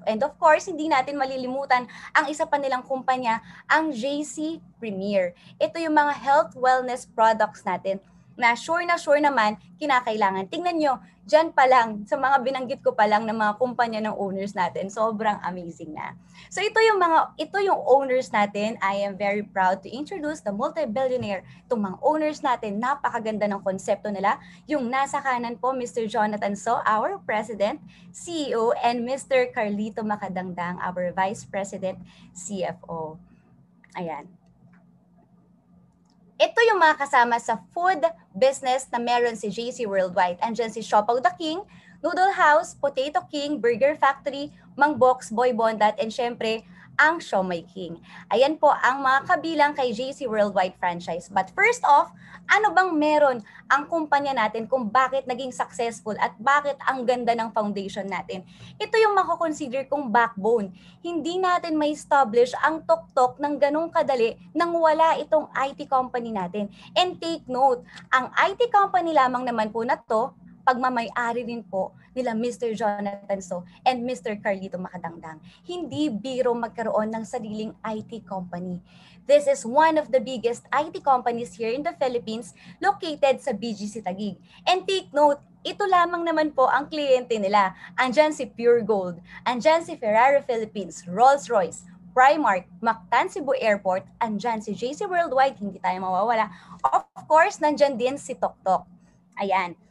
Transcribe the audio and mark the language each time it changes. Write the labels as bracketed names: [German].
[English] And of course, [Filipino] hindi natin malilimutan ang isa pa nilang kumpanya, ang JC Premier. Ito yung mga health wellness products natin na sure naman kinakailangan. Tingnan nyo, dyan pa lang, sa mga binanggit ko pa lang ng mga kumpanya ng owners natin, sobrang amazing na. So ito yung owners natin. [English] I am very proud to introduce the multi-billionaire. [Filipino] Itong mga owners natin, napakaganda ng konsepto nila. Yung nasa kanan po, Mr. [English] Jonathan So, our President, CEO, and Mr. Carlito Macadangdang, our Vice President, CFO. Ayan. [Filipino] Ito yung mga kasama sa food business na meron si JC Worldwide. Andyan si Shop of the King, Noodle House, Potato King, Burger Factory, Mang Box, Boy Bondat, and syempre, ang Siomai King. Ayan po ang mga kabilang kay JC Worldwide Franchise. [English] But first off, [Filipino] ano bang meron ang kumpanya natin kung bakit naging successful at bakit ang ganda ng foundation natin? Ito yung mako-consider kong backbone. Hindi natin may establish ang TokTok ng ganong kadali nang wala itong IT company natin. [English] And take note, [Filipino] ang IT company lamang naman po na to pagmamay-ari rin po nila Mr. Jonathan So and Mr. Carlito Macadangdang. Hindi biro magkaroon ng sariling IT company. [English] This is one of the biggest IT companies here in the Philippines located sa BGC Taguig. And take note, [Filipino] ito lamang naman po ang kliyente nila. Andyan si Pure Gold, andyan si Ferrari Philippines, Rolls-Royce, Primark, Mactan Cebu Airport, andyan si JC Worldwide, hindi tayo mawawala. [English] Of course, [Filipino] nandyan din si Toktok. Ayan.